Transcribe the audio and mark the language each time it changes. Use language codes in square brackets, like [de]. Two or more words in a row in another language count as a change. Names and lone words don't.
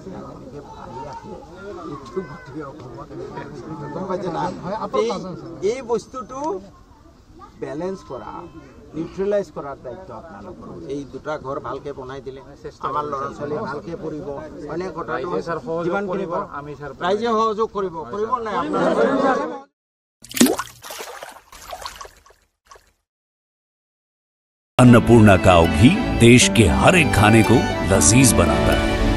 [as] এই বস্তুটো বেলেঞ্চ কৰা নিউট্ৰেলাইজ কৰাৰ দায়িত্ব আপোনালোকৰ এই দুটা ঘৰ ভালকে বনাই দিলে আমাৰ ল'ৰা ছোৱালী ভালকে পঢ়িব অনেক কথা যিমান কৰিব আমি ৰাইজে সহযোগ কৰিব নাই আপোনালোকে [hi] अन्नपूर्णा काव घी देश के हर एक खाने को लजीज बनाता है।